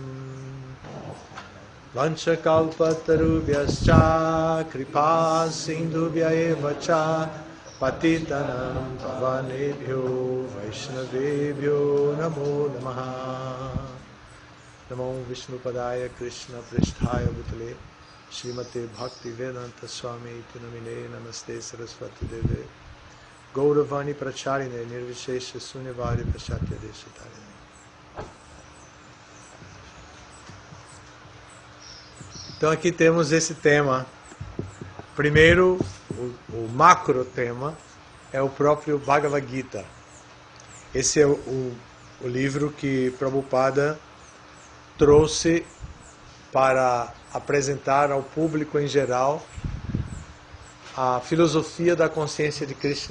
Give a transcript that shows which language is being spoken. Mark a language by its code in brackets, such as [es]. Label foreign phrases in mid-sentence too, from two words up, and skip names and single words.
[sa] वाञ्छाकल्पतरुभ्यश्च कृपा सिन्धुभ्य एव च पतितानां पावनेभ्यो वैष्णवेभ्यो नमो नमः नमो विष्णुपादाय कृष्ण प्रेष्ठाय भूतले श्रीमते भक्ति वेदान्त स्वामी इति नामिने नमस्ते सरस्वती देवे गौरवाणी प्रचारिणे निर्विशेष शून्यवादि पाश्चात्य देशतारिणे. [pt] Então aqui temos esse tema. Primeiro, o macro tema é o próprio Bhagavad Gita. Esse é o livro que Prabhupada trouxe para apresentar ao público em geral a filosofia da consciência de Krishna.